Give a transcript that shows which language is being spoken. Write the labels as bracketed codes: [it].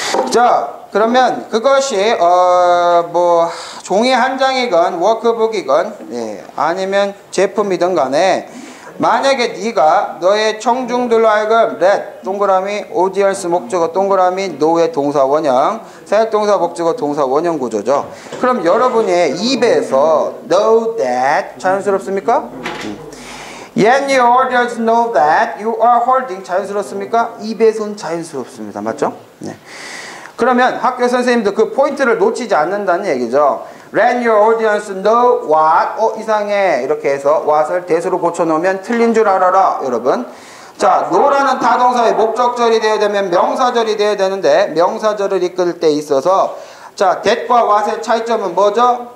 [ko] 자, 그러면 그것이 뭐 종이 한 장이건 워크북이건 아니면 제품이든 간에 만약에 네가 너의 청중들로 하여금 let 동그라미 audience 목적어 동그라미 know의 동사 원형 사역동사 목적어 동사 원형 구조죠. 그럼 여러분의 입에서 [en] know that [ko] 자연스럽습니까? [en] Yet your audience know that you are holding [ko] 자연스럽습니까? 입에선 자연스럽습니다. 맞죠? 네. 그러면 학교 선생님도 그 포인트를 놓치지 않는다는 얘기죠. [en] Let your audience know what [ko] 이상해 이렇게 해서 what을 대수로 고쳐놓으면 틀린 줄 알아라 여러분. 자, know라는 타동사의 목적절이 되어야 되면 명사절이 되어야 되는데 명사절을 이끌 때 있어서 자, that과 what의 차이점은 뭐죠?